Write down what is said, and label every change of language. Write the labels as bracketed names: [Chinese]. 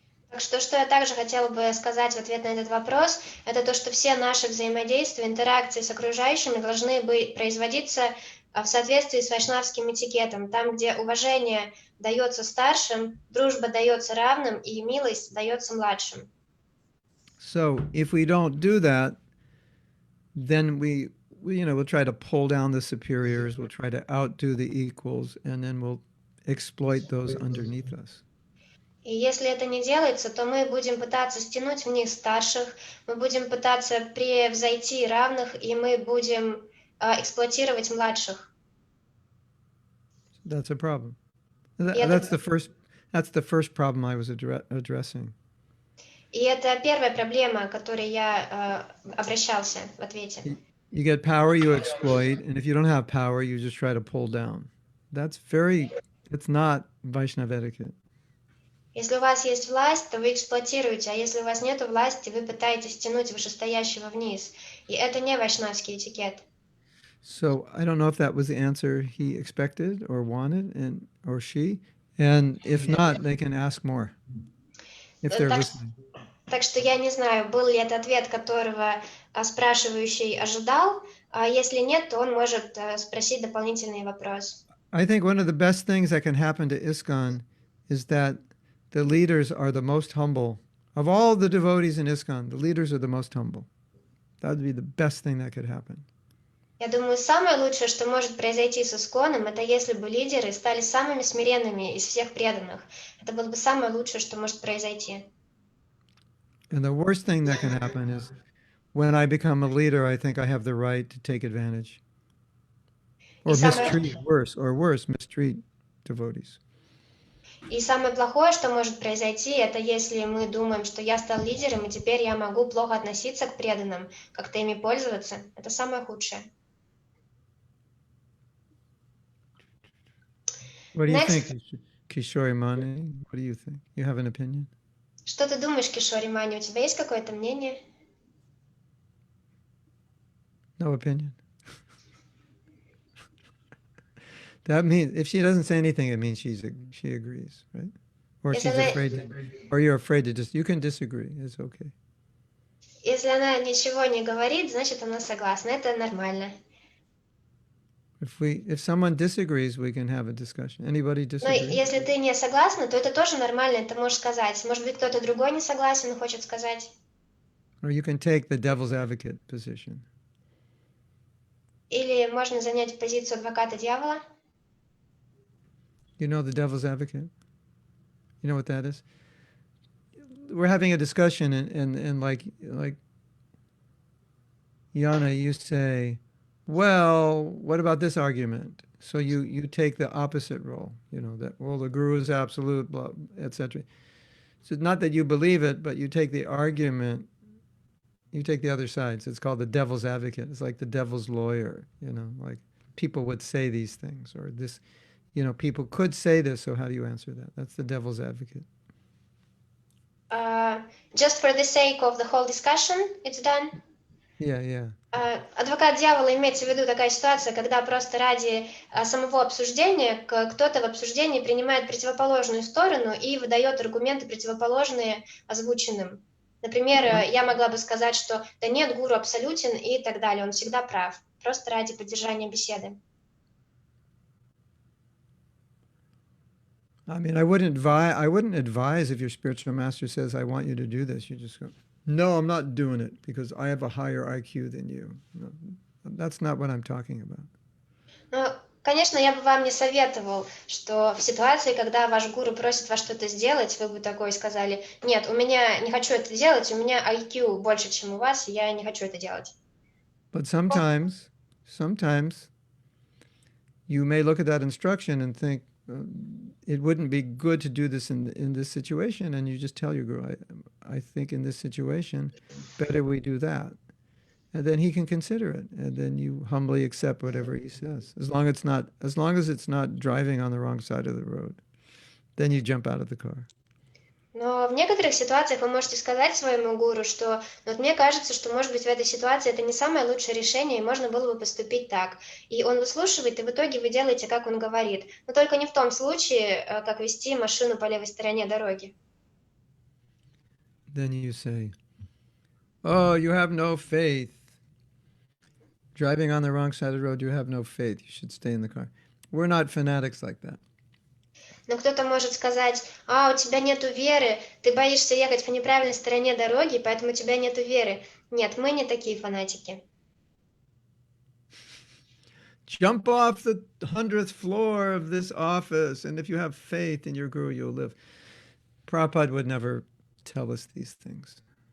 [Russian] Так что я также хотела бы сказать в ответ на этот вопрос, это то, что все наши взаимодействия, интеракции с окружающими должны производиться в соответствии с вайшнавским этикетом, там, где уважение дается старшим, дружба дается равным и милость дается младшим. [English] So if we don't do that, then we'll try to pull down the superiors, we'll try to outdo the equals, and then we'll exploit those underneath us. [Russian] И если это не делается, то мы будем пытаться стянуть вниз старших, мы будем пытаться превзойти равных, и мы будем эксплуатировать младших. [English] That's a problem. That's the first problem I was addressing. [Russian] И это первая проблема, к которой я обращался в ответе. [English] You get power, you exploit, and if you don't have power, you just try to pull down. It's not Vaishnava etiquette. [Russian] Если у вас есть власть, то вы эксплуатируете, а если у вас нет власти, вы пытаетесь тянуть вышестоящего вниз. И это не вайшнавский этикет. [English] So I don't know if that was the answer he expected or wanted, or she. And if not, they can ask more if they're listening. [Russian] Так что я не знаю, был ли это ответ, которого спрашивающий ожидал. А если нет, то он может спросить дополнительный вопрос. [English] I think one of the best things that can happen to ISKCON is that the leaders are the most humble. Of all the devotees in ISKCON, the leaders are the most humble. That would be the best thing that could happen. [Russian] Я думаю, самое лучшее, что может произойти с Исконом, это если бы лидеры стали самыми смиренными из всех преданных. Это было бы самое лучшее, что может произойти. [English] And the worst thing that can happen is when I become a leader, I think I have the right to take advantage. Or mistreat devotees. [Russian] И самое плохое, что может произойти, это если мы думаем, что я стал лидером, и теперь я могу плохо относиться к преданным, как-то ими пользоваться. Это самое худшее. [English] What do you think, Kishori Mani? What do you think? You have an opinion? [Russian] Что ты думаешь, Кишори Мани? У тебя есть какое-то мнение? [English] No opinion. That means if she doesn't say anything, it means she agrees, right? Or she's afraid or you're afraid to you can disagree. It's okay. [Russian] Если она ничего не говорит, значит, она согласна. Это нормально. [English] If someone disagrees, we can have a discussion. Anybody [Russian] Но [English] disagree? [Russian] если ты не согласна, то это тоже нормально, ты можешь сказать. Может быть, кто-то другой не согласен и хочет сказать. [English] Or you can take the devil's advocate position. [Russian] Или можно занять позицию адвоката дьявола. [English] You know the devil's advocate? You know what that is? We're having a discussion and like Yana, you say, well, what about this argument? So you take the opposite role, you know, that, well, the guru is absolute, blah, etc. So not that you believe it, but you take the argument, you take the other side. So it's called the devil's advocate. It's like the devil's lawyer, you know, like people would say these things or this, you know, people could say this. So how do you answer that? That's the devil's advocate. Just for the sake of the whole discussion, it's done. Yeah. [Russian] Адвокат дьявола имеется в виду такая ситуация, когда просто ради самого обсуждения кто-то в обсуждении принимает противоположную сторону и выдает аргументы противоположные озвученным. Например, я могла бы сказать, что да нет, гуру абсолютен и так далее, он всегда прав, просто ради поддержания беседы. [English] I mean, I wouldn't advise if your spiritual master says, I want you to do this. You just go, no, I'm not doing it because I have a higher IQ than you. No, that's not what I'm talking about. [Russian] Ну, конечно, я бы вам не советовал, что в ситуации, когда ваш гуру просит вас что-то сделать, вы бы такой сказали, нет, у меня не хочу это делать, у меня IQ больше, чем у вас, и я не хочу это делать. [English] But sometimes you may look at that instruction and think, it wouldn't be good to do this in this situation, and you just tell your guru, I think in this situation, better we do that. And then he can consider it, and then you humbly accept whatever he says. As long as it's not driving on the wrong side of the road, then you jump out of the car. [Russian] Но в некоторых ситуациях вы можете сказать своему гуру, что вот мне кажется, что, может быть, в этой ситуации это не самое лучшее решение, и можно было бы поступить так. И он выслушивает, и в итоге вы делаете, как он говорит. Но только не в том случае, как вести машину по левой стороне дороги. [English] Then you say, oh, you have no faith. Driving on the wrong side of the road, you have no faith. You should stay in the car. We're not fanatics like that. [Russian] Но кто-то может сказать, у тебя нету веры, ты боишься ехать по неправильной стороне дороги, поэтому у тебя нету веры. Нет, мы не такие фанатики. [English] Jump off the 100th floor of this office, and if you have faith in your guru, you'll live. Prabhupada would never tell us these things.